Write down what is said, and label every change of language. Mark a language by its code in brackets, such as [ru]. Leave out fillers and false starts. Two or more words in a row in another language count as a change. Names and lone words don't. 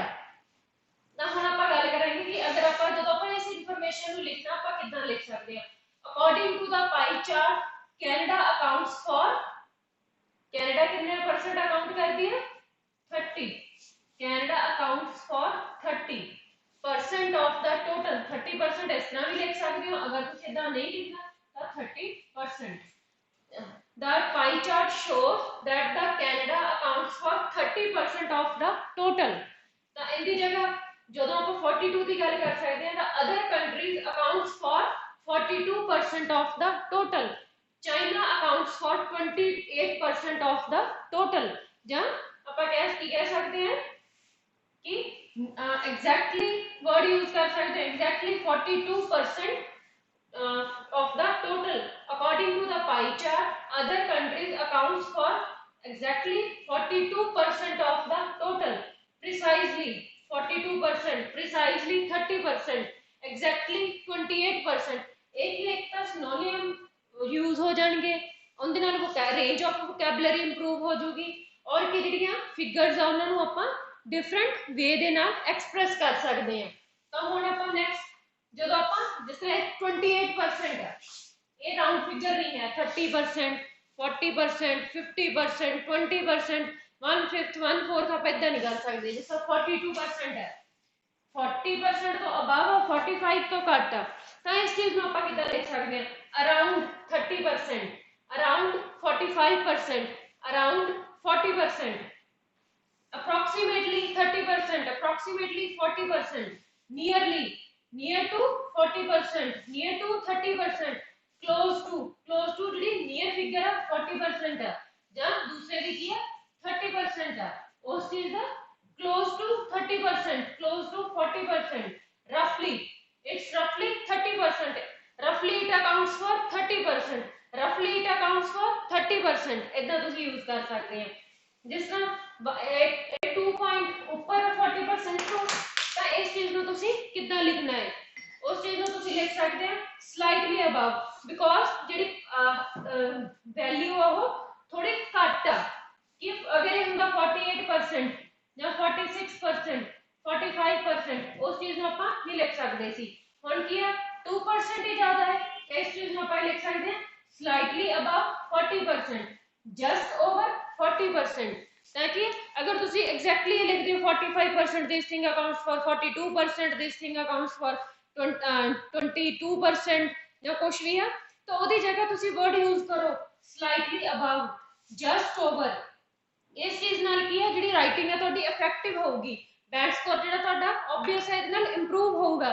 [pa] ਤਾਂ ਹੁਣ ਆਪਾਂ ਗੱਲ ਕਰਾਂਗੇ ਕਿ ਅਗਰ ਆਪਾਂ ਜਦੋਂ ਆਪਾਂ ਇਸ ਇਨਫੋਰਮੇਸ਼ਨ ਨੂੰ ਲਿਖਣਾ ਆਪਾਂ ਕਿੱਦਾਂ ਲਿਖ ਸਕਦੇ ਹਾਂ। [en] according to the pie chart Canada accounts for, [pa] ਕੈਨੇਡਾ ਕਿੰਨੇ ਪਰਸੈਂਟ ਅਕਾਊਂਟ ਕਰਦੀ ਹੈ 30, [en] Canada accounts for 30% of the total. [pa] 30% ਇਸ ਤਰ੍ਹਾਂ ਵੀ ਲਿਖ ਸਕਦੇ ਹੋ, ਅਗਰ ਤੁਸੀਂ ਇਦਾਂ ਨਹੀਂ ਲਿਖਣਾ ਤਾਂ 30%। [en] The pie chart shows that the Canada accounts for 30% of the total। [pa] ਤਾਂ ਇਹਦੀ ਜਗ੍ਹਾ ਜਦੋਂ ਆਪਾਂ 42 ਦੀ ਗੱਲ ਕਰ ਸਕਦੇ ਹਾਂ ਤਾਂ [en] other countries accounts for 42% of the total। China accounts for 28% of the total। [pa] ਜਾਂ ਆਪਾਂ ਕਹਿ ਸਕਦੇ ਹਾਂ कि [en] exactly word use [hi] कर सकते हैं, [en] exactly 42% of the total। according to the pie chart other countries accounts for exactly 42% of the total। precisely 42%, precisely 30%, exactly 28%। [hi] एक ही एक ਤਾਂ synonym यूज हो जाएंगे, [pa] ਉਹਦੇ ਨਾਲ [en] range of vocabulary improve [pa] ਹੋ ਜੂਗੀ ਔਰ ਕਿ ਜਿਹੜੀਆਂ ਫਿਗਰਸ ਆ ਉਹਨਾਂ ਨੂੰ ਆਪਾਂ [en] different way [pa] ਦੇ ਨਾਲ ਐਕਸਪ੍ਰੈਸ ਕਰ ਸਕਦੇ ਹਾਂ। ਤਾਂ ਹੁਣ ਆਪਾਂ ਨੈਕਸਟ ਜਦੋਂ ਆਪਾਂ ਜਿਸ ਤਰ੍ਹਾਂ 28% ਹੈ, ਇਹ [en] round figure [pa] ਨਹੀਂ ਹੈ, 30%, 40%, 50%, 20%, 1/5, 1/4 ਆਪਾਂ ਇਦਾਂ ਨਹੀਂ ਕਰ ਸਕਦੇ। ਜਿਸ ਤਰ੍ਹਾਂ 42% ਹੈ, 40% ਤੋਂ ਅਬਵ ਔਰ 45 ਤੋਂ ਘੱਟ ਆ, ਤਾਂ ਇਸ ਚੀਜ਼ ਨੂੰ ਆਪਾਂ ਕਿੱਦਾਂ ਲਿਖ ਸਕਦੇ ਹਾਂ, [en] around 30%, around 45%, around 40%, approximately 30%, approximately 40%, nearly, near to 40%, near to 30%, close to ਜਿਹੜੀ near figure ਹੈ 40% ਹੈ ਜਾਂ ਦੂਸਰੇ ਦੀ ਕੀ ਹੈ 30% ਹੈ, ਉਸ ਚੀਜ਼ ਦਾ close to 30%, close to 40%, roughly, it's roughly 30%, roughly it accounts for 30%, roughly it accounts for 30%। [pa] ਇਦਾਂ ਤੁਸੀਂ ਯੂਜ਼ ਕਰ ਸਕਦੇ ਹੋ। ਜਿਸ ਤਰ੍ਹਾਂ 2 ਪੁਆਇੰਟ ਉੱਪਰ 40% ਤੋਂ, ਤਾਂ ਇਸ ਚੀਜ਼ ਨੂੰ ਤੁਸੀਂ ਕਿੱਦਾਂ ਲਿਖਣਾ ਹੈ, ਉਸ ਚੀਜ਼ ਨੂੰ ਤੁਸੀਂ ਲਿਖ ਸਕਦੇ ਹੋ [en] slightly above, [pa] ਬਿਕੋਜ਼ ਜਿਹੜੀ ਵੈਲਿਊ ਆ ਉਹ ਥੋੜੀ ਘੱਟ ਆ। ਕਿ ਅਗਰ ਇਹ ਹੁੰਦਾ 48% ਜਾਂ 46%, 45%, ਉਸ ਚੀਜ਼ ਨੂੰ ਆਪਾਂ ਨਹੀਂ ਲਿਖ ਸਕਦੇ ਸੀ। ਹੁਣ ਕੀ ਹੈ 2% ਹੀ ਜ਼ਿਆਦਾ ਹੈ, ਇਸ ਚੀਜ਼ ਨੂੰ ਆਪਾਂ ਲਿਖ ਸਕਦੇ ਹਾਂ [en] slightly above 40%, just over 40%. [pa] ਤਾਂ ਕਿ ਅਗਰ ਤੁਸੀਂ ਐਗਜ਼ੈਕਟਲੀ ਲਿਖਦੇ ਹੋ 45% [en] this thing accounts for 42%, this thing accounts for 22% [pa] ਜਾਂ ਕੁਝ ਵੀ ਆ, ਤਾਂ ਉਹਦੀ ਜਗ੍ਹਾ ਤੁਸੀਂ [en] word use [pa] ਕਰੋ [en] slightly above, just over. [pa] ਇਸ ਚੀਜ਼ ਨਾਲ ਕੀ ਹੈ ਜਿਹੜੀ ਰਾਈਟਿੰਗ ਹੈ ਤੁਹਾਡੀ ਇਫੈਕਟਿਵ ਹੋਊਗੀ, [en] band score [pa] ਜਿਹੜਾ ਤੁਹਾਡਾ ਆਬਵੀਅਸ ਹੈ ਇਹਦੇ ਨਾਲ ਇੰਪਰੂਵ ਹੋਊਗਾ।